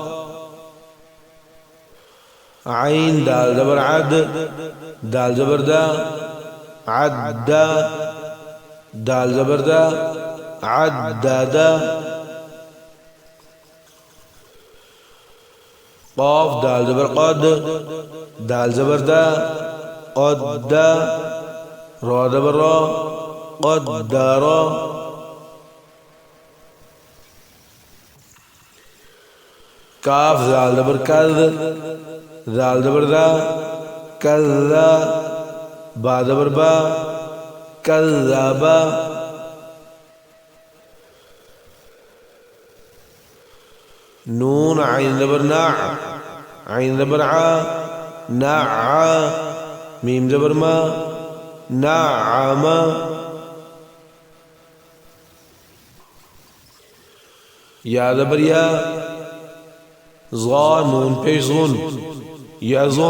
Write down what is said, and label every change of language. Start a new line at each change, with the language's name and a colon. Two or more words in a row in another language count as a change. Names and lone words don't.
Urdu: عین دال زبر عد، دال زبر دا، عدا. دال زبر دا، عددا. قاف دال زبر قد، دال زبر دا، قدا. را زبر را، قدارا. کاف زال زبر کذ، زال زبر دا، کذا. با زبر با، کذابا. نون عین زبر نع، عین زبر ع، نع. میم زبر ما، نعم. یا زبر یا، ظا نون پیش ظن، یظن.